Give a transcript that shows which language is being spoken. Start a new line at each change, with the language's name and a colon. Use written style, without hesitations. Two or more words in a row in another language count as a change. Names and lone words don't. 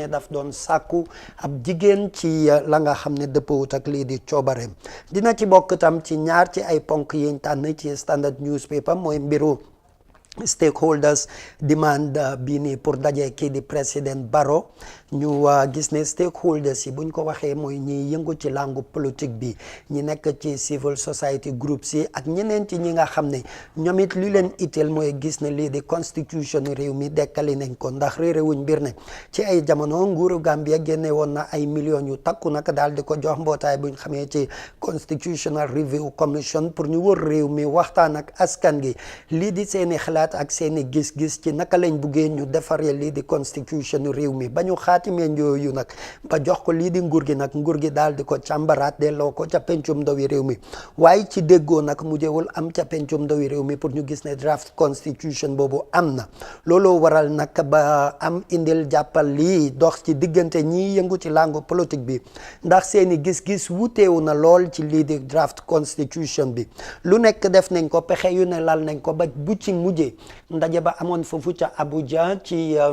Wolof: ne daf doon sàkku ab jigéen ci la nga xam ne dëppawut ak lii di coobareem dina ci bokk tam ci ñaar ci ay ponk yiñ tànn ci
English: standard newspaper
Wolof: mooy mbiru
English: stakeholders demand
Wolof: bii nii pour daje kii di président Barrow ñu gis ne stakeholders yi buñ ko waxee mooy ñi yëngu ci
French: langue politique
Wolof: bi ñi nekk ci
English: civil society groups
Wolof: yi ak ñeneen ci ñi nga xam ne ñoom it li leen itteel mooy gis ne lii di constitution réew mi dekkali nañ ko ndax réerewuñ mbir ne ci ay jamono nguuru Gambia génne woon na ay millions yu takku nag daal di ko jox mbootaay buñ xamee ci
English: constitutional review commission
Wolof: pour ñu wër réew mi waxtaan ak askan gi lii di seeni xalaat ak seeni gis-gis ci naka lañ buggee ñu defaree lii di constitution réew mi ba ñu xaatimee yooyu nag ba jox ko lii di nguur gi nag nguur gi daal di ko càmbaraat delloo ko ca pencum ndawi réew mi waaye ci déggoo nag mujjewul am ca pencum ndawi réew mi pour ñu gis ne
English: draft constitution
Wolof: boobu am na looloo waral nag ba am indil jàppal lii dox ci diggante ñi yëngu ci
French: langue politique
Wolof: bi ndax seeni gis-gis wuteewu na lool ci lii di
English: draft constitution
Wolof: bi lu nekk def nañ ko pexe yu ne lal nañ ko ba bu ci mujjee ndaje ba amoon foofu ca Abuja ci